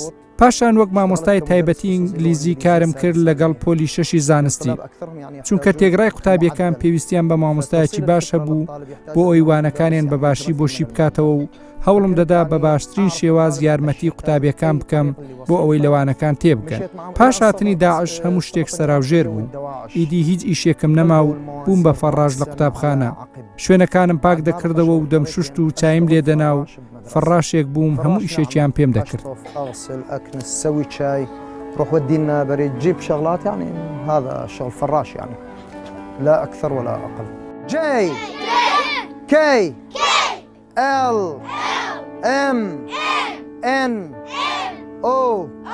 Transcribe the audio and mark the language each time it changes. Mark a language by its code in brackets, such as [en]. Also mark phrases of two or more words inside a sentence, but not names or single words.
[ckb] پاشان وەک مامۆستای تایبەتی ئینگلیزی کارم کرد لەگەڵ پۆلی شەشی زانستی، چونکە تێگرای قوتابیەکان پێویستیان بە مامۆستایەکی باش هەبوو بۆ ئەوی وانەکانیان بەباشی بۆشی بکاتەوە و هەوڵم دەدا بە باشترین شێواز یارمەتی قوتابیەکان بکەم بۆ ئەوەی لەوانەکان تێبکەن. پاش هاتنی داعش هەموو شتێک سەراوژێر بوو، ئیدی هیچ ئیشێکم نەما و بووم بە فەڕاژ لە قوتابخانە. شوێنەکانم پاک دەکردەوە و دەمشوشت و چایم لێدەنا و فەڕاشێک بووم، هەموو ئیشێکیان پێم دەکرد. [ar] روح ودينا بريد جيب شغلات، يعني هذا شغل فراش يعني لا أكثر ولا أقل. [en] J K L M N O